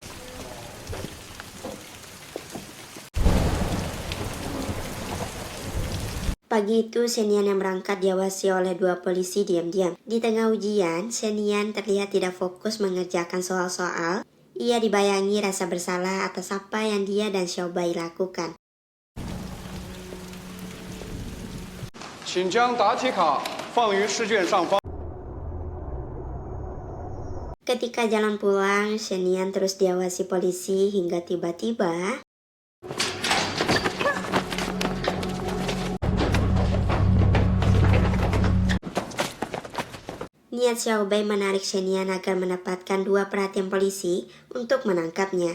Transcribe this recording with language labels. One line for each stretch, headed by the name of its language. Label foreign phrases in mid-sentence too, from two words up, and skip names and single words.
Indonesian: Pagi itu, Shen Yan yang berangkat diawasi oleh dua polisi diam-diam. Di tengah ujian, Shen Yan terlihat tidak fokus mengerjakan soal-soal. Ia dibayangi rasa bersalah atas apa yang dia dan Xiao Bai lakukan.
Chinese: 请将答题卡放于试卷上方。
Indonesian: Ketika jalan pulang, Shen Yan terus diawasi polisi hingga tiba-tiba niat Xiao Bai menarik Shen Yan agar mendapatkan dua perhatian polisi untuk menangkapnya.